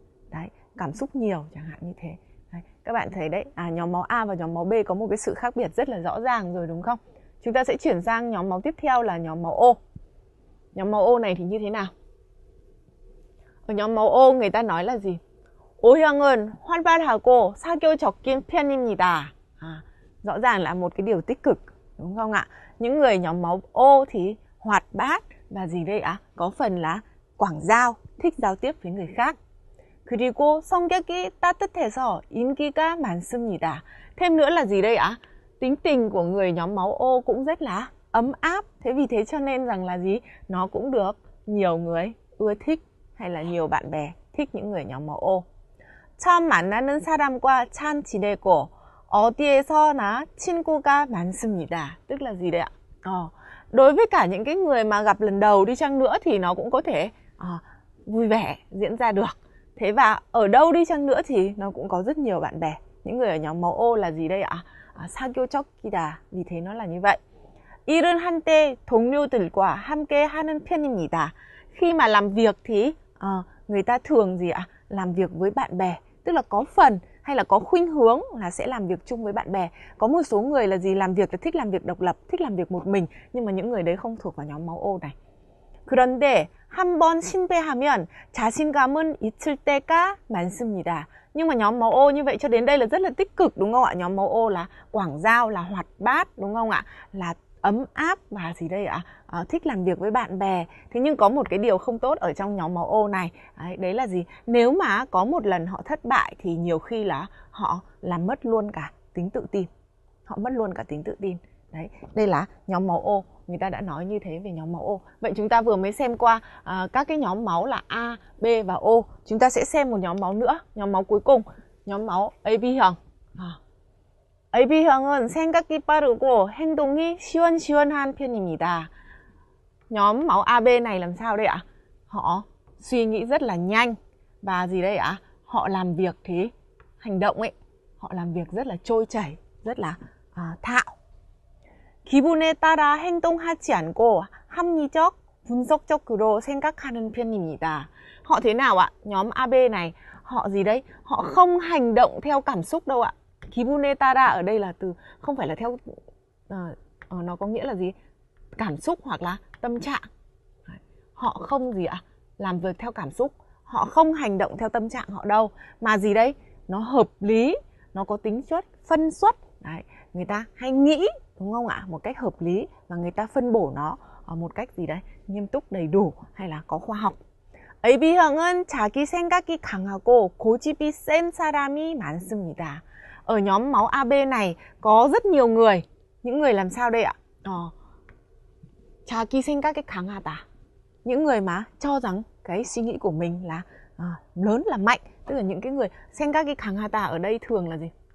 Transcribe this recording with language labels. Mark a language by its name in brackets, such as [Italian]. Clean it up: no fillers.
[Vietnamese] Đấy, cảm xúc nhiều chẳng hạn như thế. Đấy, các bạn thấy đấy, nhóm máu A và nhóm máu B có một cái sự khác biệt rất là rõ ràng rồi đúng không? Chúng ta sẽ chuyển sang nhóm máu tiếp theo là nhóm máu O. Nhóm máu O này thì như thế nào? Ở nhóm máu O người ta nói là gì? [Korean] O형은 활발하고 사교적인 편입니다. [Vietnamese] Rõ ràng là một cái điều tích cực, đúng không ạ? Những người nhóm máu O thì hoạt bát và gì đây ạ? Có phần là quảng giao, thích giao tiếp với người khác. [Korean] 그리고 성격이 따뜻해서 인기가 많습니다. [Vietnamese] Thêm nữa là gì đây ạ? Tính tình của người nhóm máu O cũng rất là ấm áp. Thế vì thế cho nên rằng là gì? Nó cũng được nhiều người ưa thích hay là nhiều bạn bè thích những người nhóm máu O. [Korean] 처음 만나는 사람과 잘 지내고 어디에서나 친구가 많습니다. [Vietnamese] Tức là gì đấy ạ? Đối với cả những cái người mà gặp lần đầu đi chăng nữa thì nó cũng có thể vui vẻ diễn ra được. Thế và ở đâu đi chăng nữa thì nó cũng có rất nhiều bạn bè. Những người ở nhóm máu O là gì đây ạ? [Korean] 사교적이다. [Vietnamese] Vì thế nó là như vậy. [Korean] 일은 한때 동료들과 함께 하는 편입니다. [Vietnamese] Khi mà làm việc thì người ta thường gì ạ? Làm việc với bạn bè. Tức là có phần hay là có khuynh hướng là sẽ làm việc chung với bạn bè. Có một số người là gì? Làm việc là thích làm việc độc lập, thích làm việc một mình. Nhưng mà những người đấy không thuộc vào nhóm máu O này. [Korean] 그런데 한번 실패하면 자신감은 잊을 때가 많습니다. [Vietnamese] Nhưng mà nhóm máu O như vậy cho đến đây là rất là tích cực đúng không ạ? Nhóm máu O là quảng giao, là hoạt bát đúng không ạ? Là ấm áp và gì đây ạ? Thích làm việc với bạn bè. Thế nhưng có một cái điều không tốt ở trong nhóm máu O này. Đấy là gì? Nếu mà có một lần họ thất bại thì nhiều khi là họ làm mất luôn cả tính tự tin. Họ mất luôn cả tính tự tin. Đấy, đây là nhóm máu O. Người ta đã nói như thế về nhóm máu O. Vậy chúng ta vừa mới xem qua các cái nhóm máu là A, B và O. Chúng ta sẽ xem một nhóm máu nữa. Nhóm máu cuối cùng, nhóm máu AB형. [Korean] AB형은 생각이 빠르고 행동이 시원시원한 편입니다. [Vietnamese] Nhóm máu AB này làm sao đây ạ? Họ suy nghĩ rất là nhanh. Và gì đây ạ? Họ làm việc thì hành động ấy. Họ làm việc rất là trôi chảy, rất là thạo. [Korean] 기분에 따라 행동하지 않고 합리적, 분석적으로 생각하는 편입니다. [Vietnamese] Họ thế nào ạ? Nhóm AB này, họ gì đấy? Họ không hành động theo cảm xúc đâu ạ. [Korean] 기분에 따라 [Vietnamese] ở đây là từ không phải là theo nó có nghĩa là gì? Cảm xúc hoặc là tâm trạng. Họ không gì ạ? Làm việc theo cảm xúc. Họ không hành động theo tâm trạng họ đâu. Mà gì đấy? Nó hợp lý, nó có tính chất phân xuất. Đấy, người ta hay nghĩ đúng không ạ? Một cách hợp lý và người ta phân bổ nó một cách gì đấy? Nghiêm túc, đầy đủ hay là có khoa học. [Korean] AB형은 자기 생각이 강하고 고집이 센 사람이 많습니다. [Vietnamese] Ở nhóm máu AB này có rất nhiều người. Những người làm sao đây ạ? [Korean] 자기 생각이 강하다. [Vietnamese] Những người mà cho rằng cái suy nghĩ của mình là lớn, là mạnh. Tức là những cái người [Korean] 생각이 강하다 [Vietnamese] ở đây thường là gì?